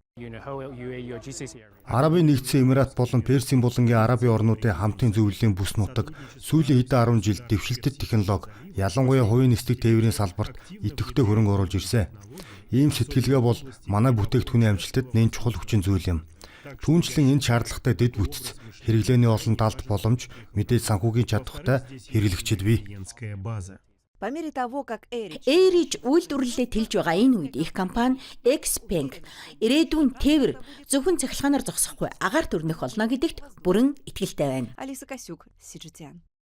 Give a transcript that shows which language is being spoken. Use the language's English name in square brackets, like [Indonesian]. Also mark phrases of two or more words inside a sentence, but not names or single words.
[Mongolian] Арабын нэгдсэн Эмират болон Персийн булангийн арабын орнуудын хамтын зөвлөлийн бүс нутаг сүүлийн хэдэн 10 жилд дэвшилтэт технологи, ялангуяа хувийн нисдэг тээврийн салбарт идэвхтэй хөрөнгө оруулж ирсэн. Ийм сэтгэлгээ бол манай бүтээгдэхүүний амжилтад нэн чухал хүчин зүйл юм. Түүнчлэн энэ шаардлагатай дэд бүтц, хэрэглээний олон талд боломж, мэдээж санхүүгийн чадвартай хэрэглэгчид бий. [Russian] По мере того, как [Mongolian] Эриж үйлдвэрлэлээ тэлж байгаа энэ үед их компани Xpeng ирээдүйн тээвэр зөвхөн цахилгаанаар зогсохгүй агаар төрнөх болно гэдэгт бүрэн итгэлтэй байна. Алиса Косюк, CGTN.